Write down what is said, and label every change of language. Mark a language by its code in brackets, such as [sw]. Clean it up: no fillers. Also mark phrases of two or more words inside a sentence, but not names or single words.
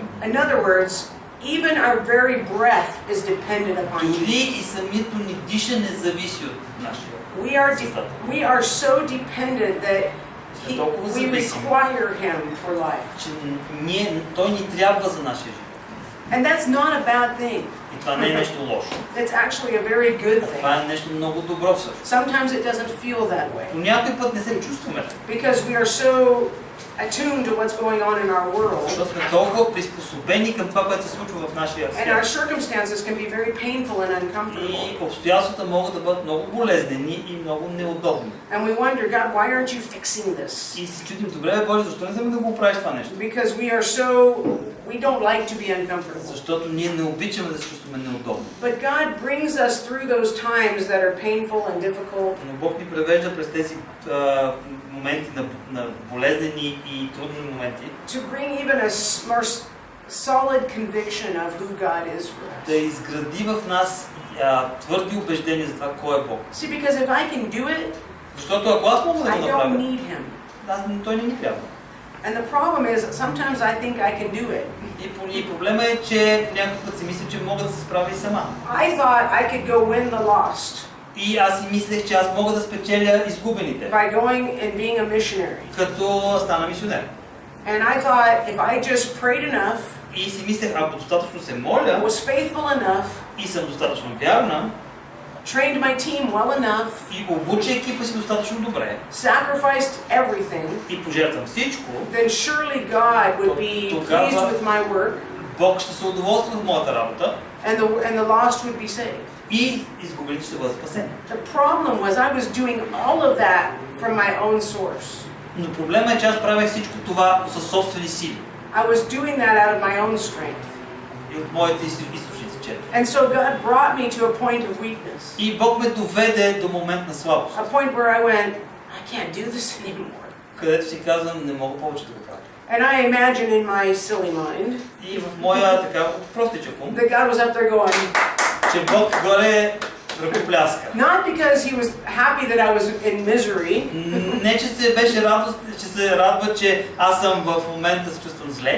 [en] In other words, even our very breath is dependent upon [bg] Дори [en] Jesus. [bg] и самото ни дишане зависи от нашия. [en] We are so dependent that we require Him for life. [bg] Че Той ни трябва за нашия живот. [en] And that's not a bad thing. [bg] И това не е нещо лошо. [en] It's actually a very good thing. [bg] Това е нещо много добро всъщност. [en] Sometimes it doesn't feel that way. [bg] По някой път не се чувстваме. [en] Because we are so attuned to what's going on in our world. [bg] Защото сме толкова приспособени към това, което се случва в нашия [en] And our [bg] свят. [en] circumstances can be very painful and uncomfortable. [bg] И обстоятелствата могат да бъдат много болезнени и много неудобни. [en] And we wonder, God, why aren't you fixing this? [bg] И се чудим, добре, Боже, защо не вземе да го оправиш това нещо? [en] Because we don't like to be uncomfortable. [bg] Защото ние не обичаме да се чувстваме неудобно. [en] But God brings us through those times that are painful and difficult [bg] Но Бог ни превежда през тези моменти на болезнени и трудни моменти, [en] to bring even a more solid conviction of who God is for us. [bg] да изгради в нас твърди убеждения за това кой е Бог. [en] See, because if I can do it, [bg] Защото ако аз мога да [en] I [bg] го [en] don't [bg] направя, [en] need Him. [bg] Той не ми трябва. [en] And the problem is that sometimes I think I can do it. [bg] И проблема е, че някакъв път си мисля, че мога да се справя и сама. [en] I thought I could go win the lost [bg] И аз си мислех, че аз мога да спечеля изгубените, [en] by going and being a missionary. [bg] като стана мисионер. [en] And I thought if I just prayed enough, [bg] И си мислех, ако достатъчно се моля [en] was faithful enough, [bg] и съм достатъчно вярна, [en] trained my team well enough, [bg] и обуча екипа си достатъчно добре, [en] sacrificed everything, [bg] и пожертвам всичко, [en] then surely God would be pleased with my work, [bg] Бог ще се удоволства в моята работа [en] and the lost would be saved. [bg] и изгубените ще бъдат спасени. [en] The problem was I was doing all of that from my own source. [bg] Но проблема е, че аз правя всичко това със собствени сили [en] I was doing that out of my own strength. [bg] и от моите източници. [en] And so God brought me to a point of weakness. [bg] И Бог ме доведе до момент на слабост, [en] A point where I went, I can't do this anymore. [bg] където си казвам, не мога повече да го правя. [en] And I imagine in my silly mind [bg] И в моя така простичък ум, [en] that God was up there going, [bg] че Бог горе ръкопляска. [en] not because He was happy that I was in misery, [bg] Не, че се беше радост, че се радва, че аз съм в момента се чувствам зле,